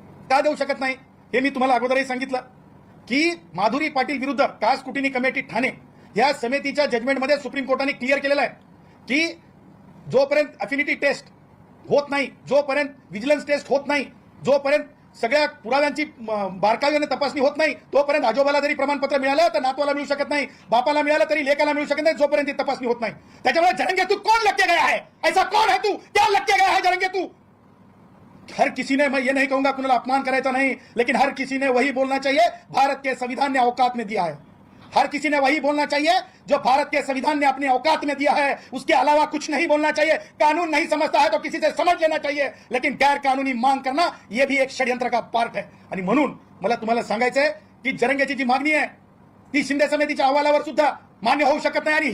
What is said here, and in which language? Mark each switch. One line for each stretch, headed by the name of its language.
Marathi: का देऊ शकत नाही हे मी तुम्हाला अगोदरही सांगितलं की माधुरी पाटील विरुद्ध कास कुटिनी कमिटी ठाणे या समितीच्या जजमेंटमध्ये सुप्रीम कोर्टाने क्लिअर केलेलं आहे की जोपर्यंत अफिनिटी टेस्ट होत नाही, जोपर्यंत विजिलन्स टेस्ट होत नाही, जोपर्यंत सगळ्या पुराव्यांची बारकाईने तपासणी होत नाही, तोपर्यंत आजोबाला जरी प्रमाणपत्र मिळालं तर नातवाला मिळू शकत नाही, बापाला मिळालं तरी लेकाला मिळू शकत नाही, जोपर्यंत तपासणी होत नाही.
Hindi: त्याच्यामुळे जरंगे तू कौन लग के गया है, ऐसा कौन है तू, क्या लग के गया है जरंगे तू. हर किसी ने, मैं ये नहीं कहूंगा
Marathi: कुणाला अपमान करायचा
Hindi: नहीं, लेकिन हर किसी ने वही बोलना चाहिए भारत के संविधान ने औकात में दिया है. हर किसी ने वही बोलना चाहिए जो भारत के संविधान ने अपनी औकात में दिया है, उसके अलावा कुछ नहीं बोलना चाहिए. कानून नहीं समझता है तो किसी से समझ लेना चाहिए, लेकिन गैर कानूनी मांग करना यह भी एक षड्यंत्र का पार्ट है.
Marathi: आणि म्हणून मला तुम्हाला सांगायचंय की जरंगेची जी मागणी आहे ती शिंदे समितीच्या अहवालावर सुद्धा मान्य होऊ शकत नाही.